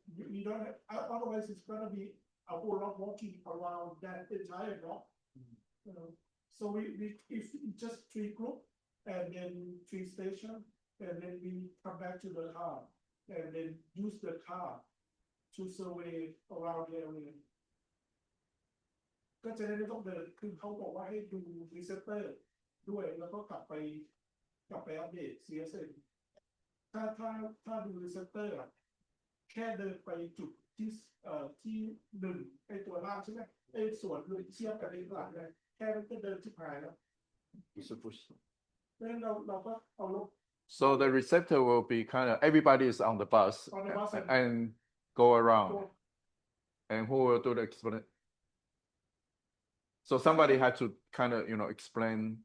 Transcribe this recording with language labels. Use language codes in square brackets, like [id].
[en] We don't have, otherwise it's gonna be a whole lot walking around that entire block. So we if just 3 group and then 3 station, and then we come back to the car and then use the car to survey around the area. [th] ก็จะได้ไม่ต้องเดินคือเขาบอกว่าให้ดูรีเซปเตอร์ด้วยแล้วก็กลับไปอัปเดต CSM ถ้าดูรีเซปเตอร์แค่เดินไปจุดที่1ไอตัวล่างใช่ไหมไอส่วนเลยเทียบกับไอหลังเลยแค่นั้นก็เดินชิบหายแล้วเพราะฉะนั้นเราก็เอาลบ [en] So the receptor will be kind of everybody is on the bus, and go around, and who will do the explanation? So somebody had to kind of explain.